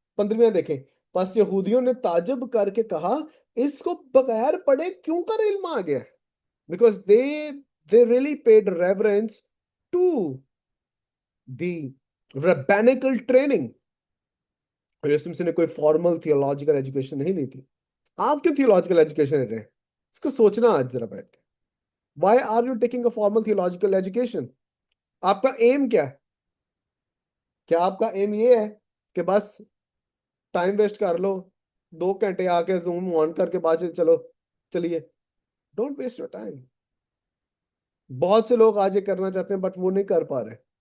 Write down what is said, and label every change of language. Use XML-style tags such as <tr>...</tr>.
<hi>15वें देखें, बस यहूदियों ने ताज्जुब करके कहा इसको बगैर पढ़े क्यों कर इल्म आ गया?</hi> <en>Because they really paid reverence to the rabbinical training.</en> <hi>और यीशु मसीह ने कोई फॉर्मल थियोलॉजिकल एजुकेशन नहीं ली थी। आप क्यों थियोलॉजिकल एजुकेशन ले रहे हैं? इसको सोचना आज जरा बैठ के।</hi> <en>Why are you taking a formal theological education?</en> <hi>आपका एम क्या है? क्या आपका एम ये है कि बस टाइम वेस्ट कर लो, 2 घंटे आके जूम ऑन करके बाद चलो चलिए?</hi> <en>Don't waste your time.</en> <hi>बहुत से लोग आज ये करना चाहते हैं बट वो नहीं कर पा रहे।</hi>